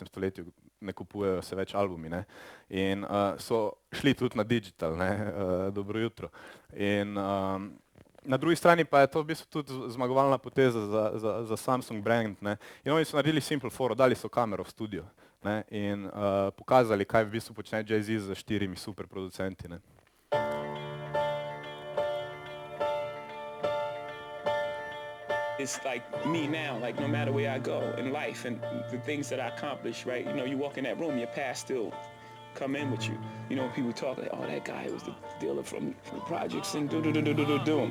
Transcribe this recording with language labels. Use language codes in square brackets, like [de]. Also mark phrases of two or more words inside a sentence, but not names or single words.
[sl] stoletju ne kupujejo se več albumi, ne. In so šli tudi na digital, ne, dobro jutro. In na drugi strani pa je to v bistvu tudi zmagovalna poteza za Samsung brand, ne. In oni so naredili simple foro, dali so kamero v studio, ne, in pokazali, kaj v bistvu počne Jay-Z z 4 super producenti, ne. [en] It's like me now, like no matter where I go in life and the things that I accomplish, right? You know, you walk in that room, your past still come in with you. You know, people talk like, oh, that guy was the dealer from the projects and do.